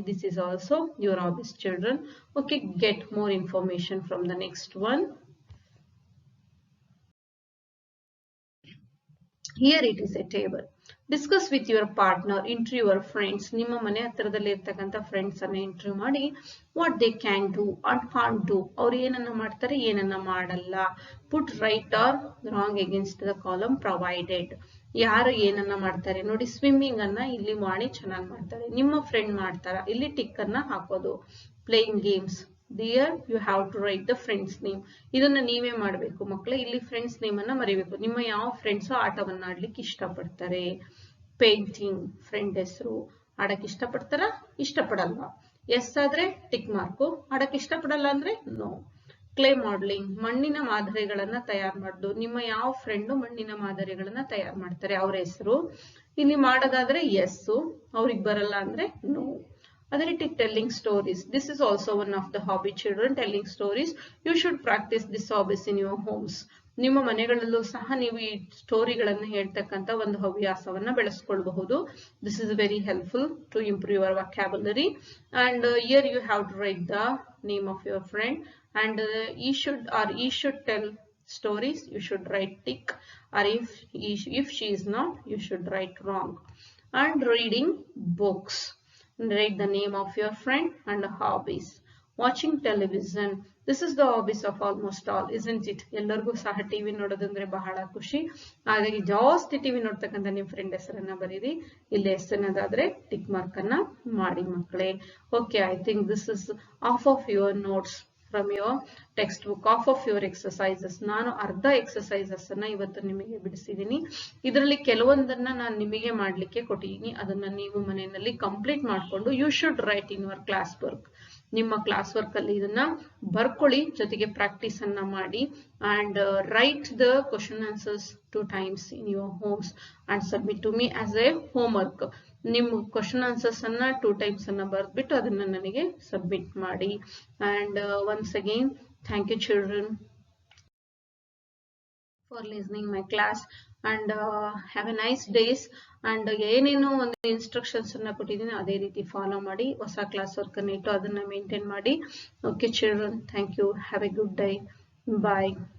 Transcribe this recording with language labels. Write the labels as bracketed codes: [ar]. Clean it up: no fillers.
[en] This is also your hobbies, children. Okay, get more information from the next one. Here it is a table. Discuss with your partner, interview your friends. [kn] ನಿಮ್ಮ ಮನೆ ಹತ್ತಿರದಲ್ಲಿ ಇರ್ತಕ್ಕಂಥ friends ಅನ್ನ interview ಮಾಡಿ [en] what they can do and can't do. [kn] ಅವ್ರು ಏನನ್ನ ಮಾಡ್ತಾರೆ, ಏನನ್ನ ಮಾಡಲ್ಲ. [en] Put right or wrong against the column provided. [kn] ಯಾರು ಏನನ್ನ ಮಾಡ್ತಾರೆ ನೋಡಿ. ಸ್ವಿಮ್ಮಿಂಗ್ ಅನ್ನ ಇಲ್ಲಿ ವಾಣಿ ಚೆನ್ನಾಗಿ ಮಾಡ್ತಾರೆ, ನಿಮ್ಮ ಫ್ರೆಂಡ್ ಮಾಡ್ತಾರ, ಇಲ್ಲಿ ಟಿಕ್ ಅನ್ನ ಹಾಕೋದು. [en] Playing games, There you have to write the friend's name. [kn] ಇದನ್ನ ನೀವೇ ಮಾಡಬೇಕು ಮಕ್ಕಳೇ. ಇಲ್ಲಿ ಫ್ರೆಂಡ್ಸ್ ನೇಮ್ ಅನ್ನ ಮರಿಬೇಕು. ನಿಮ್ಮ ಯಾವ ಫ್ರೆಂಡ್ಸ್ ಆಟವನ್ನ ಆಡ್ಲಿಕ್ಕೆ ಇಷ್ಟಪಡ್ತಾರೆ. ಪೇಂಟಿಂಗ್, ಫ್ರೆಂಡ್ ಹೆಸರು. ಆಡಕ್ಕೆ ಇಷ್ಟಪಡ್ತಾರ, ಇಷ್ಟಪಡಲ್ಲ. ಎಸ್ ಆದ್ರೆ ಟಿಕ್ ಮಾರ್ಕು, ಆಡಕ್ಕೆ ಇಷ್ಟಪಡಲ್ಲ ಅಂದ್ರೆ ನೋ. ಕ್ಲೇ ಮಾಡಲಿಂಗ್, ಮಣ್ಣಿನ ಮಾದರಿಗಳನ್ನ ತಯಾರು ಮಾಡೋದು. ನಿಮ್ಮ ಯಾವ ಫ್ರೆಂಡು ಮಣ್ಣಿನ ಮಾದರಿಗಳನ್ನ ತಯಾರು ಮಾಡ್ತಾರೆ, ಅವ್ರ ಹೆಸರು. ಇಲ್ಲಿ ಮಾಡೋದಾದ್ರೆ ಎಸ್, ಅವ್ರಿಗೆ ಬರಲ್ಲ ಅಂದ್ರೆ ನೋ. ಅದೇ ರೀತಿ telling stories. [en] This is also one of the hobby, children. Telling stories. You should practice this hobbies in your homes. [kn] ನಿಮ್ಮ ಮನೆಗಳಲ್ಲೂ ಸಹ ನೀವು ಈ ಸ್ಟೋರಿಗಳನ್ನು ಹೇಳ್ತಕ್ಕಂಥ ಒಂದು ಹವ್ಯಾಸವನ್ನ ಬೆಳೆಸ್ಕೊಳ್ಬಹುದು. [en] This is very helpful to improve your vocabulary. And here you have to write the name of your friend. And he should tell stories. You should write tick. Or if she is not, you should write wrong. And reading books. Write the name of your friend and hobbies. Watching television. This is the hobbies of almost all, isn't it? [kn] ಎಲ್ಲರಿಗೂ ಸಹ TV ನೋಡೋದಂದ್ರೆ ಬಹಳ ಖುಷಿ. ಹಾಗಾಗಿ ಜಾಸ್ತಿ TV ನೋಡ್ತಕ್ಕಂಥ ನಿಮ್ಮ friend ಹೆಸರನ್ನ ಬರೀರಿ. ಇಲ್ಲಿ ಹೆಸರನ್ನದಾದ್ರೆ ಟಿಕ್ ಮಾರ್ಕ್ ಅನ್ನ ಮಾಡಿ ಮಕ್ಕಳೇ. [en] Okay, I think this is off of your notes from your textbook, off of your exercises. [kn] ನಾನು ಅರ್ಧ ಎಕ್ಸರ್ಸೈಸಸ್ ಅನ್ನ ಇವತ್ತು ನಿಮಗೆ ಬಿಡಿಸಿದ್ದೀನಿ. ಇದರಲ್ಲಿ ಕೆಲವೊಂದನ್ನ ನಾನು ನಿಮಗೆ ಮಾಡ್ಲಿಕ್ಕೆ ಕೊಟ್ಟಿದ್ದೀನಿ. ಅದನ್ನ ನೀವು ಮನೆಯಲ್ಲಿ ಕಂಪ್ಲೀಟ್ ಮಾಡ್ಕೊಂಡು [en] You should write in your class work. [kn] ನಿಮ್ಮ ಕ್ಲಾಸ್ ವರ್ಕ್ ಅಲ್ಲಿ ಇದನ್ನ ಬರ್ಕೊಳ್ಳಿ, ಜೊತೆಗೆ ಪ್ರಾಕ್ಟೀಸ್ ಅನ್ನ ಮಾಡಿ. [en] and write the question answers 2 times in your homes and submit to me as a homework. [kn] ನಿಮ್ಮ ಕ್ವಶನ್ ಆನ್ಸರ್ಸ್ ಅನ್ನ 2 times ಅನ್ನ ಬರೆದ್ಬಿಟ್ಟು ಅದನ್ನ ನನಗೆ ಸಬ್ಮಿಟ್ ಮಾಡಿ. [en] and once again thank you children for listening my class and have a nice days. [kn] and ಏನೇನು ಒಂದು instructions ಅನ್ನ ಕೊಟ್ಟಿದ್ದೀನಿ ಅದೇ ರೀತಿ ಫಾಲೋ ಮಾಡಿ. ಹೊಸ ಕ್ಲಾಸ್ ವರ್ಕ್ ಅನ್ನ ಇಟ್ಟು ಅದನ್ನ ಮೇಂಟೈನ್ ಮಾಡಿ. [en] Okay children, thank you, have a good day, bye.